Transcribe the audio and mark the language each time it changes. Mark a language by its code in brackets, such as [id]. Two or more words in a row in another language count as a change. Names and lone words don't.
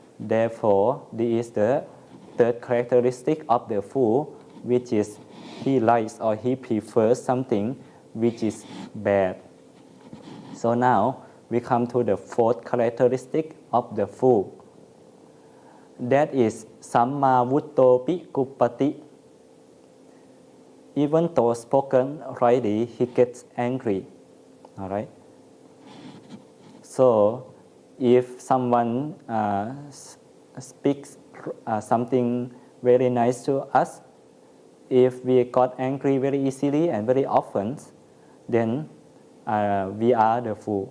[en] Therefore, this is the third characteristic of the fool, which is he likes or he prefers something which is bad. So now we come to the fourth characteristic of the fool. [pi] That is samma vuttopi kuppati. [en] Even though spoken rightly, he gets angry. All right. So if someone speaks something very nice to us, if we got angry very easily and very often, then we are the fool.